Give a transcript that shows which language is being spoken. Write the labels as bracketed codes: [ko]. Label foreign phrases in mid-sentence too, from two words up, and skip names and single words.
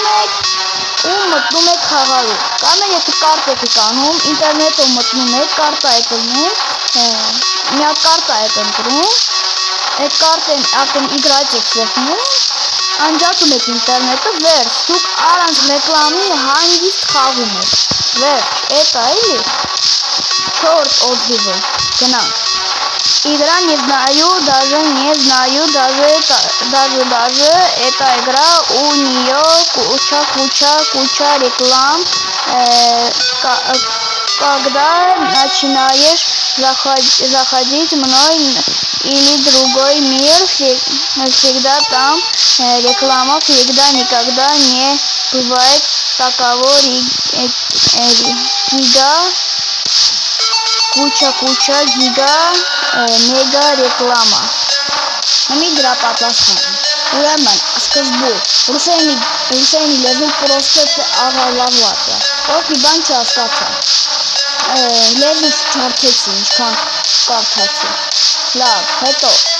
[hy] եք ու մտնում եք խաղալու, կամ էլ եթե կարտա եք անում, ինտերնետով մտնում եք, կարտա եք ընտրում, մի հատ կարտա եք ընտրում, այդ կարտեն արդեն իգրաց եք սեղնում, անջատում եք ինտերնետը, վերջ, դուք առանց ռեկլամի հանգիստ խաղում եք, վերջ, էտա էլի, 4 отзывы, գնանք, [ru] игра не знаю, даже эта игра, у нее куча реклам, когда начинаешь заходить мной или другой мир, всегда там реклама, всегда никогда не бывает такого куча гига [hy] մեգա ռեկլամա։ Նմի դրա պատասխան։ Ուրեմն, սկզբում, ռուսերենի լեզուն պրոստը աղալավված է, ոչ մի բան չհասկացա։ Լեզուն չարթեցի, ինչքան կարդացի։ Լավ, հետո,